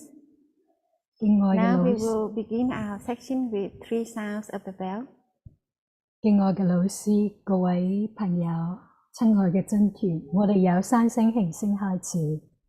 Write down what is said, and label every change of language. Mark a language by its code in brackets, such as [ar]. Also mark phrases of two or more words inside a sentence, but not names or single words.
[yue] 敬愛嘅 [en] now [yue] 老 [en] we [yue] 師， [en] will begin our section with 3 sounds of the bell. [yue] 敬愛嘅老師，各位朋友，親愛嘅僧團，我哋有3聲輕聲開始。